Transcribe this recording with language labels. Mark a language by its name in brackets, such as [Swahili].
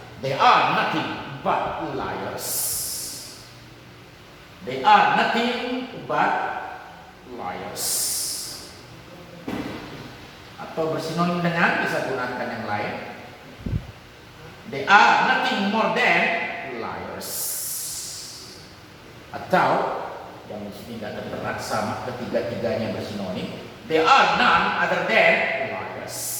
[English] They are nothing but liars. They are nothing but liars. [Indonesian] Atau bersinonim dengan, bisa gunakan yang lain. [English] They are nothing more than liars. [Indonesian] Atau yang di sini tidak tertera sama, ketiga-tiganya bersinonim. [English] They are none other than liars.